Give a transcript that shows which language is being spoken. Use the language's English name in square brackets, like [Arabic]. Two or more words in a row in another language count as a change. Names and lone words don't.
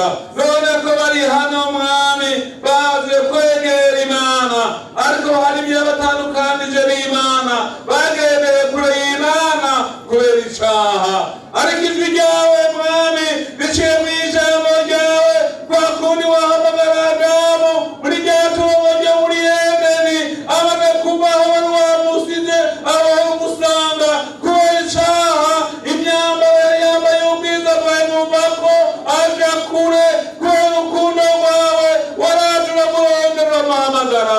[Rundi] None ko bari hano mwami baje kwegera Imana, ariko hari ibyo batandukanije n'Imana, bagendeye kure y'Imana kubera icaha. Ariko ijwi ryawe mwami biciye mu ijambo ryawe, kwa kundi wahamagara Adamu muri rya tungo ryo muri Edeni, amaze kuvaho wari wamusize aho umusanga kubera icaha. Imyambaro yari yambaye ubwiza bwawe muvako aja kure kubera urukundo rwawe, waraje uramurondera uramuhamagara.